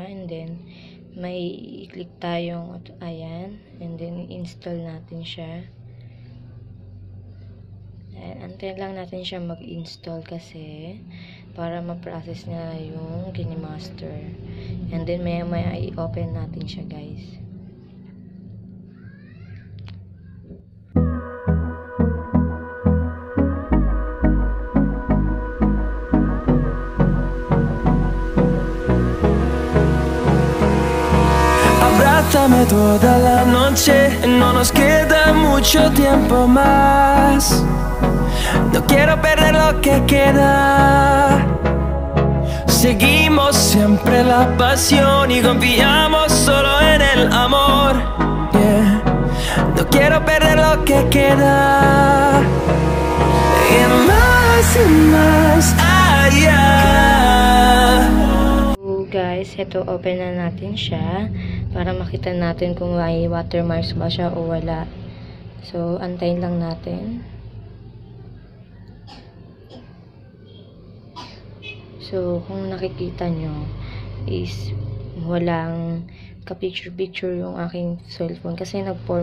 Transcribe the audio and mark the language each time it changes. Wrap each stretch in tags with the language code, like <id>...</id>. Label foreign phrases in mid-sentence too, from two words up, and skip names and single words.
<en>And then,</en> <tl>may i-click tayong, ayan.</tl> <en>And then,</en> <tl>i-install natin siya. Ayan, antayin lang natin siya mag-install kasi para ma-process na yung KINEMASTER.</tl> <en>And then,</en> <tl>maya i-open natin siya, guys.</tl> <es>Abrázame toda la noche, no nos queda mucho tiempo más. No quiero perder lo que queda. Seguimos siempre la pasión y confiamos solo en el amor.</es> <en>Yeah.</en> <es>No quiero perder lo que queda. Y más allá.</es> <tl>Guys, ito open na natin siya para makita natin kung may watermarks ba siya o wala. So, antayin lang natin. So, kung nakikita nyo is walang ka-picture-picture yung aking cellphone kasi nag-format ako.</tl>